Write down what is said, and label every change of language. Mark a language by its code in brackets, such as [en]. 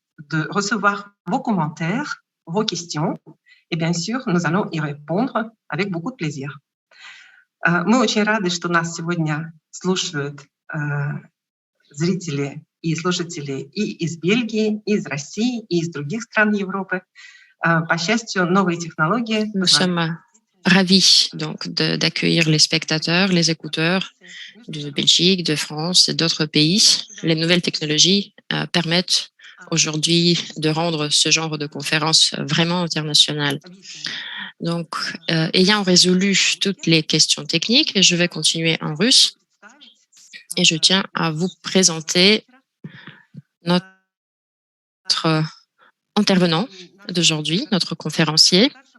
[fr] De recevoir vos commentaires, vos questions, et bien sûr, nous allons y répondre avec beaucoup de plaisir. [ru] Мы очень рады, что нас сегодня слушают зрители и слушатели и из Бельгии, и из России, и из других стран Европы. По счастью, новые технологии. [fr] Nous sommes ravis donc d'accueillir les spectateurs, les écouteurs de Belgique, de France et d'autres pays. Les nouvelles technologies permettent aujourd'hui de rendre ce genre de conférence vraiment internationale. Donc, ayant résolu toutes les questions techniques, je vais continuer en russe et je tiens à vous présenter notre intervenant d'aujourd'hui, notre conférencier.